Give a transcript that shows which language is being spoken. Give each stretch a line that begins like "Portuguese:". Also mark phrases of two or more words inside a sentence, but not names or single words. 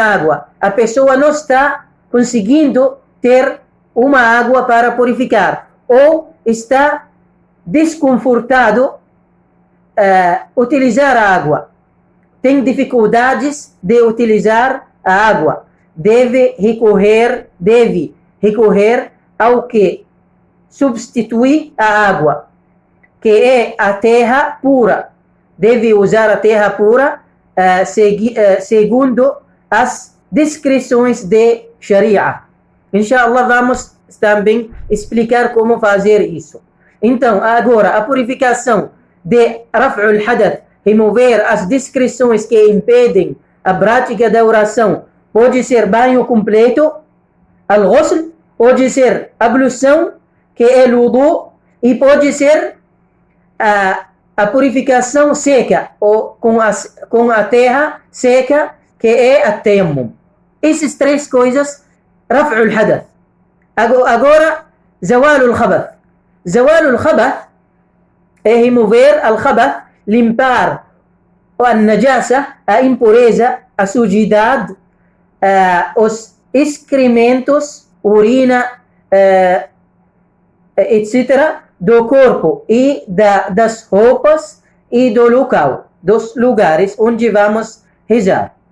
Portuguese: água, a pessoa não está conseguindo ter uma água para purificar, ou está desconfortado utilizar a água, tem dificuldades de utilizar a água, deve recorrer ao que substitui a água, que é a terra pura. Deve usar a terra pura segundo as descrições de Sharia. Inshallah, vamos também explicar como fazer isso. Então, agora, a purificação de
Arabic: رفع الحدث,
Portuguese: remover as descrições que impedem a prática da oração, pode ser banho completo, al-ghusl, pode ser ablução, que é wudu, e pode ser a purificação seca, ou com a terra seca, que é a tayammum. Essas três coisas,
Arabic: رفع الحدث.
Portuguese: Agora,
Arabic: زوال الخبث. زوال الخبث
Portuguese: é remover al-khabath, limpar a najasa, a impureza, a sujidade, os excrementos, urina, etc., do corpo e das roupas e do local, dos lugares onde vamos rezar.